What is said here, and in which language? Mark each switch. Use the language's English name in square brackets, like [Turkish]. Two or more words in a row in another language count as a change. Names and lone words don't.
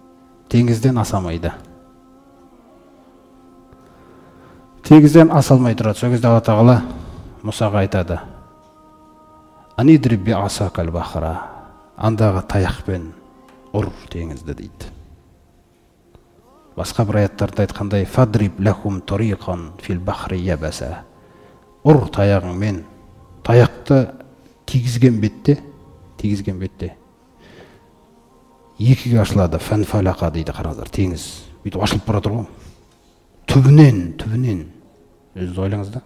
[Kazakh] Теңізден асамайды. теңізден аса алмай тұрады. Сол кезде Алла Тағала Мұсаға айтады: [Arabic] "أن اضرب بعصاك البحر", [Kazakh] андағы таяқпен ұр теңізді дейді. Басқа бір аяттарда айтқандай: [Arabic] "فاضرب لهم طريقا في البحر يبسا", [Kazakh] ұр таяғыңмен, таяқты тигізген бетте екіге ашылады. Фанфалақа дейді. Қараңыздар, теңіз бүйтіп ашылып бара тұр ғой, түбінен. Өзіңіз ойлаңыз да.